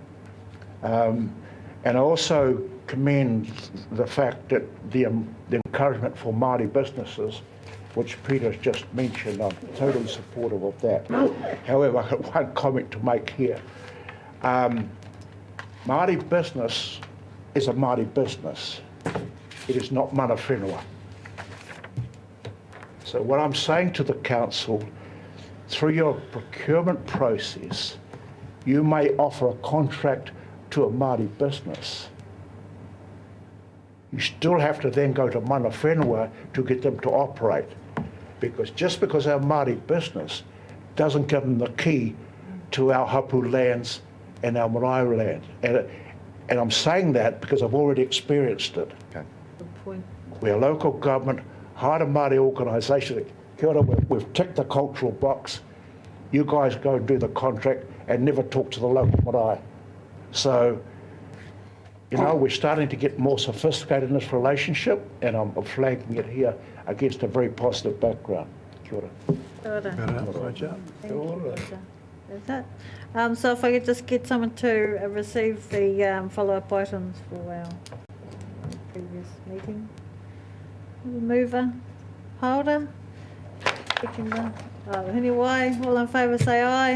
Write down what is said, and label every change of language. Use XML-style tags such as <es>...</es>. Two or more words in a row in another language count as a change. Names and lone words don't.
<en>And I also commend the fact that the encouragement for Māori businesses, which Peter's just mentioned. I'm totally supportive of that. However, I've got one comment to make here. Māori business is a Māori business. It is not</en> <mi>mana whenua.</mi> <en>So what I'm saying to the council, through your procurement process, you may offer a contract to a Māori business. You still have to then go to</en> <mi>mana whenua</mi> <en>to get them to operate. Because just because our Māori business doesn't give them the key to our hapu lands and our marae land. And I'm saying that because I've already experienced it. Good point. We're a local government, hired a Māori organisation.</en> <mi>Kia ora,</mi> <en>we've ticked the cultural box. You guys go and do the contract and never talk to the local marae. So, you know, we're starting to get more sophisticated in this relationship, and I'm flagging it here against a very positive background.</en> <mi>Kia ora. Kia ora.</mi> <en>Thank you. That's it. So if I could just get someone to receive the follow-up items for our previous meeting. Mover, Haora, seconder, Hiniwai, all in favour say aye.</en>